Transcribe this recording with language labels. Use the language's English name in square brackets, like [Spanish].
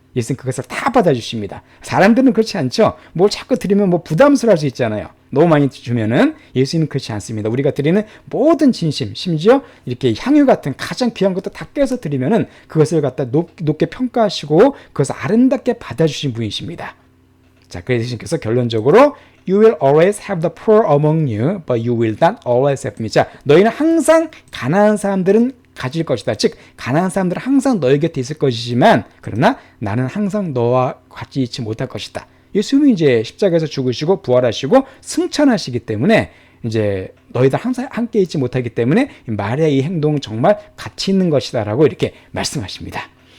[Korean] 예수님 그것을 다 받아주십니다. 사람들은 그렇지 않죠. 뭘 자꾸 드리면 뭐 부담스러울 수 있잖아요. 너무 많이 주면은. 예수님은 그렇지 않습니다. 우리가 드리는 모든 진심, 심지어 이렇게 향유 같은 가장 귀한 것도 다 껴서 드리면은 그것을 갖다 높게 평가하시고 그것을 아름답게 받아주신 분이십니다. 자, 그래서 예수님께서 결론적으로 [English] You will always have the poor among you, but you will not always have me. [Korean] 자, 너희는 항상 가난한 사람들은 가질 것이다. 즉 가난한 사람들은 항상 너희 곁에 있을 것이지만 그러나 나는 항상 너와 같이 있지 못할 것이다. 예수님이 이제 십자가에서 죽으시고 부활하시고 승천하시기 때문에 이제 너희들 항상 함께 있지 못하기 때문에 마리아의 이 행동은 정말 가치 있는 것이다라고 이렇게 말씀하십니다.